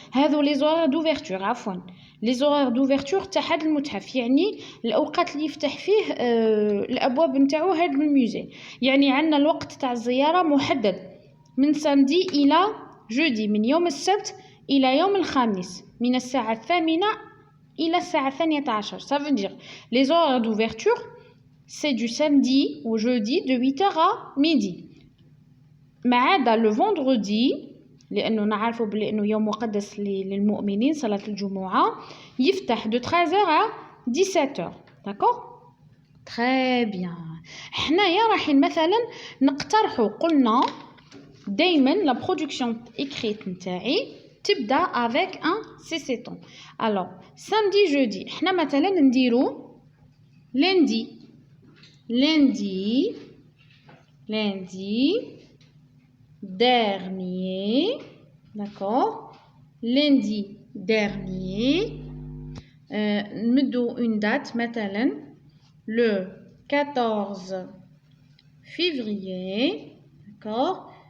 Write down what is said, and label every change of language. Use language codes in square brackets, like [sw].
[ar] هادو [fr] les horaires d'ouverture [ar] عفوا [fr] les horaires d'ouverture [ar] تاع هاد المتحف يعني الاوقات اللي يفتح فيه الابواب نتاعو هاد الموزي. يعني عندنا الوقت تاع الزيارة محدد من samedi الى jeudi من يوم السبت إلى يوم الخميس من الساعة 8 إلى الساعة 12. [fr] Ça veut dire les horaires d'ouverture c'est du samedi au jeudi de 8h à midi. [ar] ما عدا [fr] le vendredi [ar] لأنه نعرفه بأنه يوم مقدس للمؤمنين صلاة الجمعة يفتح [fr] de 13h à 17h. D'accord? Très bien. [ar] حنايا رايحين مثلا نقترحوا قلنا دايما [fr] la production écrite [ar] نتاعي تبدا [fr] avec un CC temps. Alors samedi jeudi [ar] احنا مثلا نديرو [fr] lundi dernier d'accord. lundi dernier [ar] نمدو [fr] une date [ar] مثلا [fr] le 14 février d'accord.